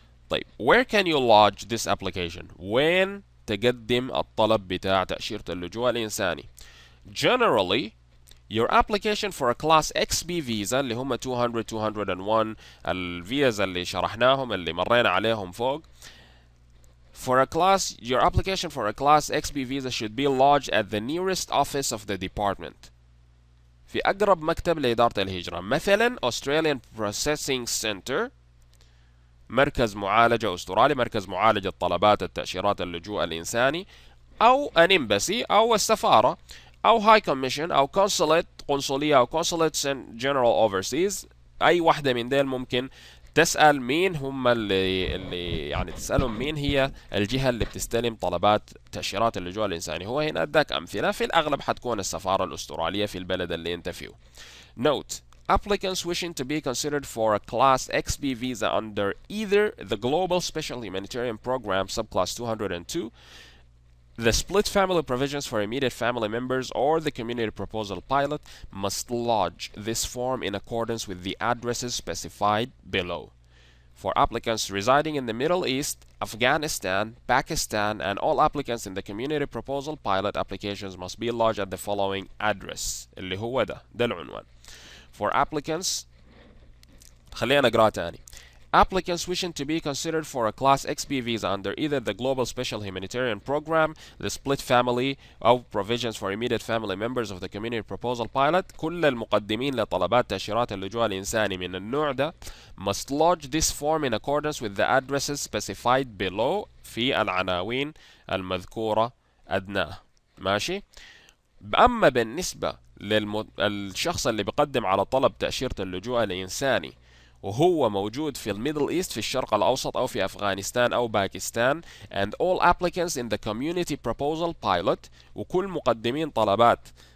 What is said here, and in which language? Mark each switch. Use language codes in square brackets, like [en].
[ar] طيب [en] where can you lodge this application؟ [ar] وين تقدم الطلب بتاع تأشيرة اللجوء الإنساني؟ [en] Generally your application for a class XB visa [ar] اللي هم 200 201 الفيزا اللي شرحناهم اللي مرينا عليهم فوق. [en] Your application for a class XB visa should be lodged at the nearest office of the department. [ar] في أقرب مكتب لإدارة الهجرة، مثلا Australian Processing Center، مركز معالجة أسترالي، مركز معالجة طلبات التأشيرات اللجوء الإنساني، أو an embassy أو السفارة، أو high commission أو consulate، قنصلية أو consulate general overseas. أي واحدة من ديل ممكن تسأل مين هم اللي يعني تسألهم مين هي الجهة اللي بتستلم طلبات تأشيرات اللجوء الإنساني. هو هنا أداك أمثلة، في الأغلب حتكون السفارة الأسترالية في البلد اللي أنت فيه. [en] Note: applicants wishing to be considered for a Class XB visa under either the Global Special Humanitarian Program Subclass 202, the Split Family Provisions for Immediate Family Members, or the Community Proposal Pilot must lodge this form in accordance with the addresses specified below. For applicants residing in the Middle East, Afghanistan, Pakistan, and all applicants in the Community Proposal Pilot applications must be lodged at the following address [ar] اللي هو ده العنوان. [en] For applicants، [ar] خلينا نقرأ تاني. [en] Applicants wishing to be considered for a Class XB visa under either the Global Special Humanitarian Program, the Split Family أو Provisions for Immediate Family Members of the Community Proposal Pilot، [ar] كل المقدمين لطلبات تأشيرات اللجوء الإنساني من النوع ده [en] must lodge this form in accordance with the addresses specified below [ar] في العناوين المذكورة أدناه. ماشي؟ أما بالنسبة للشخص اللي بيقدم على طلب تأشيرة اللجوء الإنساني وهو موجود في الميدل إيست، في الشرق الأوسط أو في أفغانستان أو باكستان، [en] and all applicants in the Community Proposal Pilot، [ar] وكل مقدمين طلبات